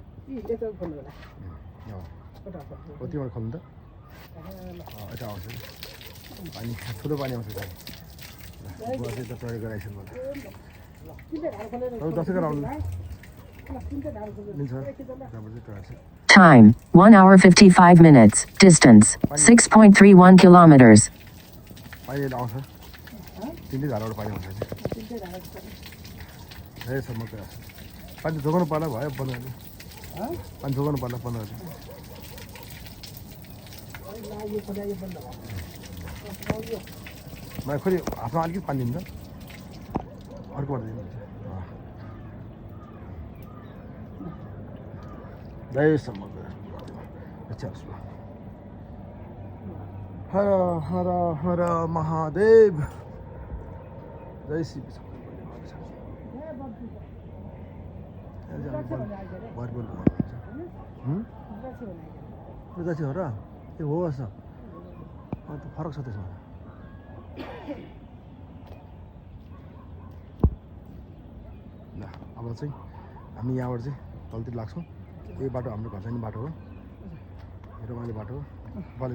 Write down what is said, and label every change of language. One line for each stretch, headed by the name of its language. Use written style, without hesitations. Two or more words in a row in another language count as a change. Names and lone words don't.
Nepali: यता खोल्नु होला कतिबाट खोल्नु त यता आउँछ पानी ठुलो पानी आउँछ बुवा चाहिँ त प्रयोग गराइसक्नु होला दसैँ गरेर आउनु मिल्छ त्यहाँबाट चाहिँ टोयलेट
English: Time 1 hour 55 minutes. Distance 6.31 kilometers.
Nepali: पानी आउँछ तिनटै धाराबाट पानी आउँछ यहीसम्म पानी जोगाउनु पर्ला भयो बन्द गर्ने पानी जोगाउनु पर्ला बन्द गर्ने मलाई फेरि हातमा अलिकति पानी दिन्छ अर्कोबाट दिनुहुन्छ जयसम्म हर हर हर महादेव जय शिव रुद्राक्षी हो र ए हो छ अन्त फरक छ त्यसमा ल अब चाहिँ हामी यहाँबाट चाहिँ तलतिर लाग्छौँ यही बाटो हाम्रो घर जाने बाटो हो रमाइलो बाटो बलेको